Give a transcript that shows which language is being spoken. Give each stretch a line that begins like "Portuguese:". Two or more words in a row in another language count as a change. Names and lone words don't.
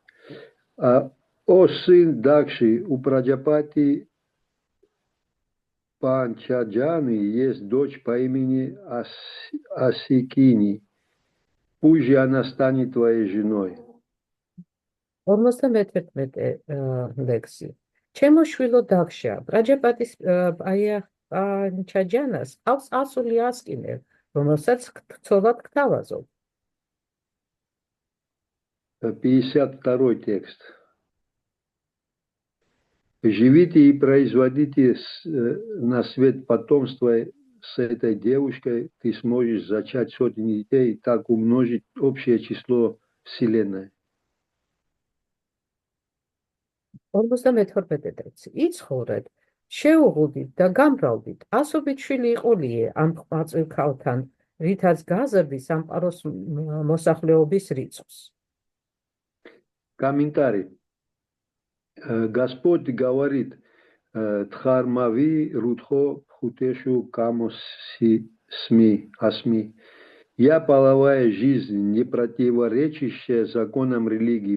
Russian: О сын Дакши, у Праджапати Панчаджаны есть дочь по имени Асикини. Пусть же она станет твоей женой.
Georgian: 51 ლექსი. ჩემო შვილო დაქშა, პრაჯაპატის პანჩაჯანას ყავს ასული ასკინე, რომელსაც ცოლად გთავაზობ.
Russian: 52 текст. Живите и производите на свет потомство с этой девушкой, ты сможешь зачать сотни детей и так умножить общее число Вселенной.
Georgian: 52 ლექსი. იცხოვრეთ, შეუღუდით და გამრავლდით, ასობით შვილი იყოლიე ამ ყმაწვილ ქალთან, რითაც გაზრდის სამყაროს მოსახლეობის რიცხვს.
Russian: Комментарий. Господь говорит,
Sanskrit: धर्मावि रुद्धो भूतेषु कामो अस्मि.
Russian: Я половая жизнь, не противоречащая законам религии.